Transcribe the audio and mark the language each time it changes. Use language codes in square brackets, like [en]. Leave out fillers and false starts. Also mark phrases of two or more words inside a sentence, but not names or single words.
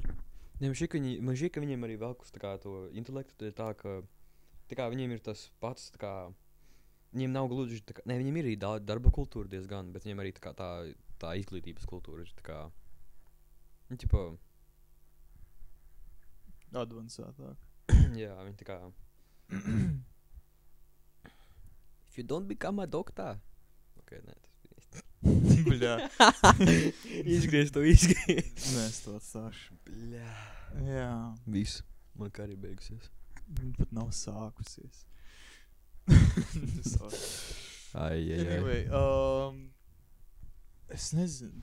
[lv] Man šķiet, ka viņiem arī velkus tā kā to intelektu, tā kā viņiem ir tas pats, tā kā, viņiem nav gluži, tā kā, viņiem ir arī darba kultūra diezgan, bet viņiem arī tā izglītības kultūra ir tā kā, ķipa... Advancētāk. Jā, viņi tā kā... [en] If you don't become a doctor... [lv] Ok, nē, tas bija... Bļā. Izgriez. Nē, es to atstāšu. Bļā. Jā. Viss. Man kā arī beigusies. Viņa pat nav sākusies. Anyway, es nezinu.